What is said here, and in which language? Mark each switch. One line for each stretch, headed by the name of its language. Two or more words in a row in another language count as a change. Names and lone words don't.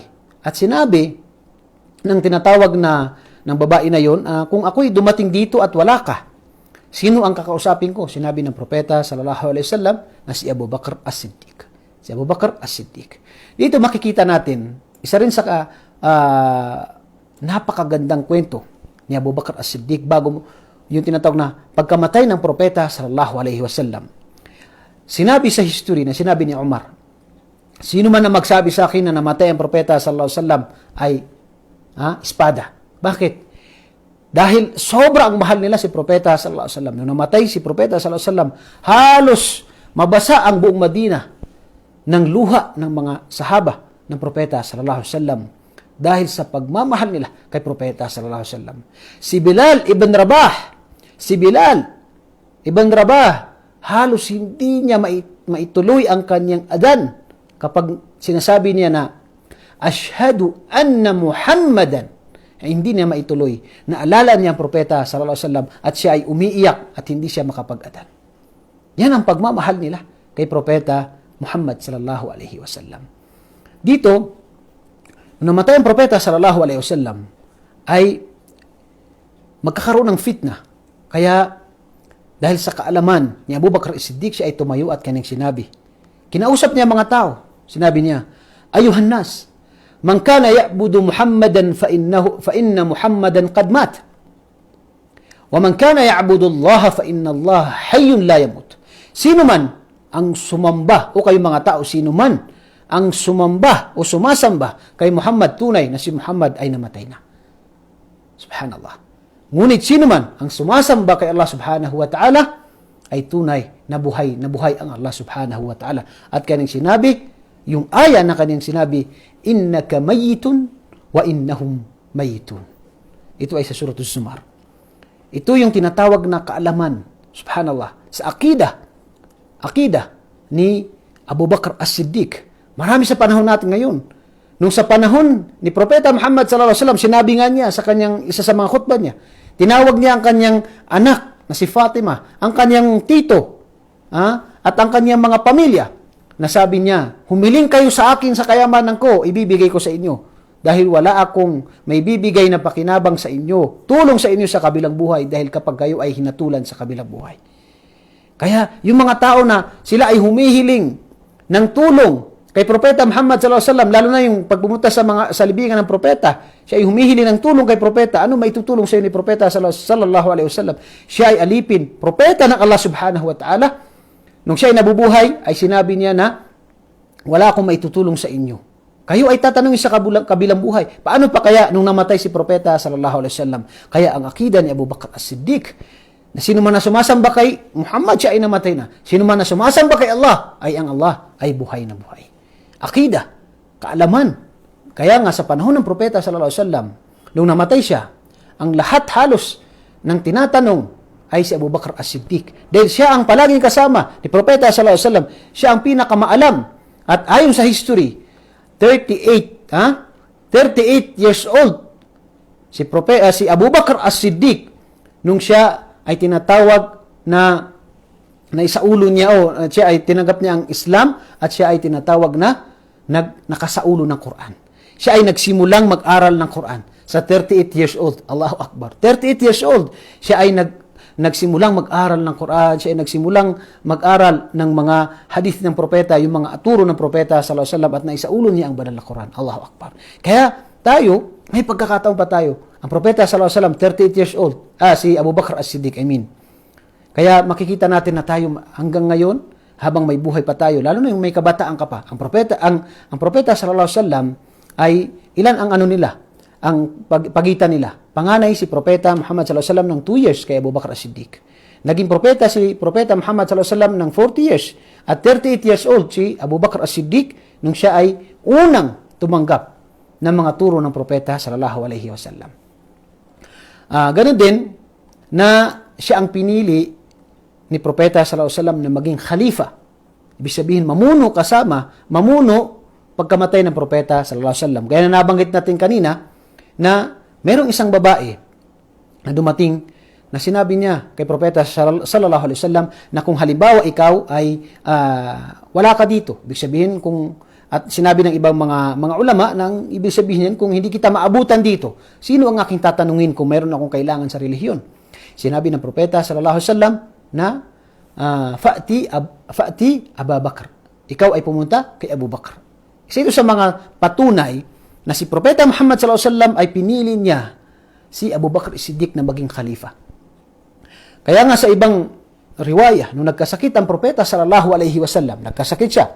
Filipino: At sinabi ng tinatawag ng babae na yun, kung ako'y dumating dito at wala ka, sino ang kakausapin ko? Sinabi ng propeta
Arabic: صلى الله عليه وسلم
Filipino: na si Abu Bakr as-Siddiq. Si Abu Bakr as-Siddiq. Dito makikita natin, isa rin sa napakagandang kwento ni Abu Bakr as-Siddiq bago yung tinatawag na pagkamatay ng propeta
Arabic: صلى الله عليه وسلم.
Filipino: Sinabi sa history na sinabi ni Umar, sino man na magsabi sa akin na namatay ang propeta
Arabic: صلى الله عليه وسلم
Filipino: ay espada. Bakit? Dahil sobra ang mahal nila si propeta
Arabic: صلى الله عليه وسلم.
Filipino: Nung namatay si propeta
Arabic: صلى الله عليه وسلم,
Filipino: halos mabasa ang buong Madina ng luha ng mga sahaba ng propeta
Arabic: صلى الله عليه وسلم
Filipino: dahil sa pagmamahal nila kay propeta
Arabic: صلى الله عليه وسلم.
Filipino: Si Bilal ibn Rabah, halos hindi niya maituloy ang kanyang adan kapag sinasabi niya na
Arabic: أشهد أن محمدا,
Filipino: hindi niya maituloy. Naalala niya ang propeta
Arabic: صلى الله عليه وسلم
Filipino: at siya ay umiiyak at hindi siya makapag-adan. Yan ang pagmamahal nila kay propeta Muhammad
Arabic: صلى الله عليه وسلم.
Filipino: Dito, nung namatay ang propeta
Arabic: صلى الله عليه وسلم,
Filipino: ay magkakaroon ng fitna. Kaya, dahil sa kaalaman ni Abu Bakr as-Siddiq, siya ay tumayo at kanyang sinabi. Kinausap niya mga tao. Sinabi niya,
Arabic: أيها الناس، من كان يعبد محمدا فإن محمدا قد مات. ومن كان يعبد الله فإن الله حي لا يموت.
Filipino: Sino man ang sumamba, o kayong mga tao, sino man ang sumamba o sumasamba kay Muhammad, tunay na si Muhammad ay namatay na. Subhanallah. Ngunit sino man ang sumasamba kay
Arabic: الله سبحانه وتعالى
Filipino: ay tunay na buhay ang
Arabic: الله سبحانه وتعالى.
Filipino: At kanyang sinabi, yung aya na kanyang sinabi,
Arabic: إنك ميت وإنهم ميتون.
Filipino: Ito ay sa Surah Az-Zumar. Ito yung tinatawag na kaalaman, subhanallah, sa akida ni Abu Bakr As-Siddiq. Marami sa panahon natin ngayon. Nung sa panahon ni Propeta Muhammad
Arabic: صلى الله عليه وسلم,
Filipino: sinabi nga niya sa kanyang isa sa mga khutbah niya, tinawag niya ang kanyang anak na si Fatima, ang kanyang tito, at ang kanyang mga pamilya, na sabi niya, humiling kayo sa akin sa kayamanan ko, ibibigay ko sa inyo. Dahil wala akong may bibigay na pakinabang sa inyo, tulong sa inyo sa kabilang buhay, dahil kapag kayo ay hinatulan sa kabilang buhay. Kaya, yung mga tao na sila ay humihiling ng tulong kay Propeta Muhammad
Arabic: صلى الله عليه وسلم,
Filipino: lalo na yung pagpumunta sa libingan ng propeta, siya ay humihiling ng tulong kay propeta. Ano may tutulong sa iyo ni Propeta
Arabic: صلى الله عليه وسلم?
Filipino: Siya ay alipin, propeta ng
Arabic: الله سبحانه وتعالى.
Filipino: Nung siya ay nabubuhay, ay sinabi niya na, wala akong maitutulong sa inyo. Kayo ay tatanungin sa kabilang buhay. Paano pa kaya nung namatay si Propeta
Arabic: صلى الله عليه وسلم?
Filipino: Kaya ang akida ni Abu Bakr As-Siddiq, na sino man na sumasamba kay Muhammad, siya ay namatay na. Sino man na sumasamba kay Allah, ay ang Allah ay buhay na buhay. Akida, kaalaman. Kaya nga sa panahon ng Propeta
Arabic: صلى الله عليه وسلم,
Filipino: nung namatay siya, ang lahat halos ng tinatanong ay si Abu Bakr As-Siddiq. Dahil siya ang palaging kasama ni Propeta
Arabic: صلى الله عليه وسلم,
Filipino: siya ang pinakamaalam. At ayon sa history, 38
English: years old
Filipino: si Abu Bakr As-Siddiq nung siya ay tinatawag na isaulo niya siya ay tinanggap niya ang Islam at siya ay tinatawag na nakasaulo ng Quran. Siya ay nagsimulang mag-aral ng Quran sa 38
English: years old.
Arabic: الله أكبر. 38
English: years old.
Filipino: Siya ay nagsimulang mag-aral ng Quran. Siya ay nagsimulang mag-aral ng mga hadith ng propeta, yung mga aturo ng propeta
Arabic: صلى الله عليه وسلم,
Filipino: at naisaulo niya ang banal na Quran.
Arabic: الله أكبر.
Filipino: Kaya tayo, may pagkakataon pa tayo. Ang propeta
Arabic: صلى الله عليه وسلم
Filipino: 38
English: years old.
Filipino: Si Abu Bakr As-Siddiq, Kaya makikita natin na tayo hanggang ngayon, habang may buhay pa tayo, lalo na yung may kabataan ka pa. Ang propeta
Arabic: صلى الله عليه وسلم
Filipino: ay ilan ang ang pagitan nila. Panganay si Propeta Muhammad
Arabic: صلى الله عليه وسلم
Filipino: ng 2 years kay Abu Bakr As-Siddiq. Naging propeta si Propeta Muhammad
Arabic: صلى الله عليه وسلم
Filipino: ng 40 years at 38
English: years old
Filipino: si Abu Bakr As-Siddiq nung siya ay unang tumanggap ng mga turo ng propeta
Arabic: صلى الله عليه وسلم.
Filipino: Ganun din na siya ang pinili ni Propeta
Arabic: صلى الله عليه وسلم
Filipino: na maging khalifa. Ibig sabihin, mamuno pagkamatay ng Propeta
Arabic: صلى الله عليه وسلم.
Filipino: Kaya nabanggit natin kanina na merong isang babae na dumating na sinabi niya kay Propeta
Arabic: صلى الله عليه وسلم
Filipino: na kung halimbawa ikaw ay wala ka dito. Ibig sabihin at sinabi ng ibang mga ulama nang ibig sabihin kung hindi kita maabutan dito, sino ang aking tatanungin kung mayroon akong kailangan sa relihiyon? Sinabi ng Propeta
Arabic: صلى الله عليه وسلم
Filipino: na fa'ti Abu Bakr. Ikaw ay pumunta kay Abu Bakr. Isa ito sa mga patunay na si Propeta Muhammad
Arabic: صلى الله عليه وسلم
Filipino: ay pinili niya si Abu Bakr As-Siddiq na maging khalifa. Kaya nga sa ibang riwaya, nung nagkasakit ang Propeta
Arabic: صلى الله عليه وسلم,
Filipino: nagkasakit siya.